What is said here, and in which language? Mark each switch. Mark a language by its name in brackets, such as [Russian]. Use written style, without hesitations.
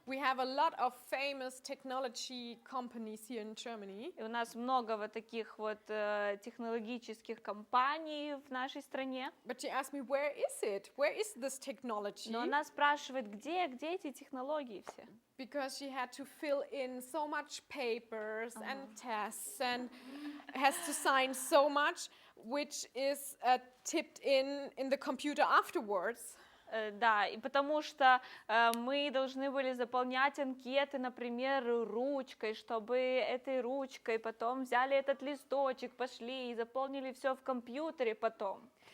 [English] We have a lot of famous technology companies here in Germany. [Russian] И у нас много вот таких вот технологических компаний в нашей стране. [English] But she asked me, where is it? Where is this technology? [Russian] Но она спрашивает, где эти технологии все? [English] Because she had to fill in so much papers and tests and has to sign so much, which is tipped in the computer afterwards. [Russian] Да, и потому что мы должны были заполнять анкеты, например, ручкой, чтобы этой ручкой потом взяли этот листочек, пошли и заполнили все в компьютере потом.